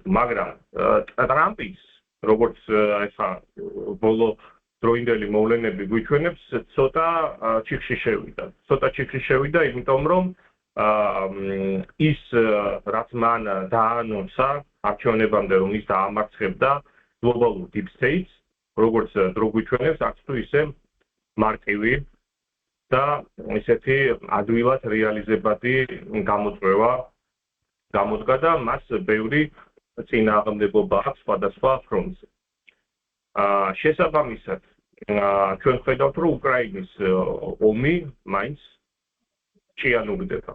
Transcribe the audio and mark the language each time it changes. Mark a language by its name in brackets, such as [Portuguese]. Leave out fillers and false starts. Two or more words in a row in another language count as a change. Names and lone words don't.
[Georgian] მაგრამ ტრამპის როგორც ეხა ბოლო დროინდელი მოვლენები გვიჩვენებს, ცოტა ჩიხში შევიდა, იმიტომ რომ ის რაც მან დაანონსა არჩევნებამდე, რომ ის დაამარცხებდა [English] global deep states, [Georgian] როგორც დრო გვიჩვენებს, აქ თუ ისე მარტივი და ესეთი ადვილად რეალიზებადი გამოწვევა გამოდგა და მას ბევრი წინააღმდეგობა აქვს სხვადასხვა ფრონტზე. შესაბამისად, ჩვენ ხედავთ, რომ უკრაინის ომი მაინც ჭიანურდება.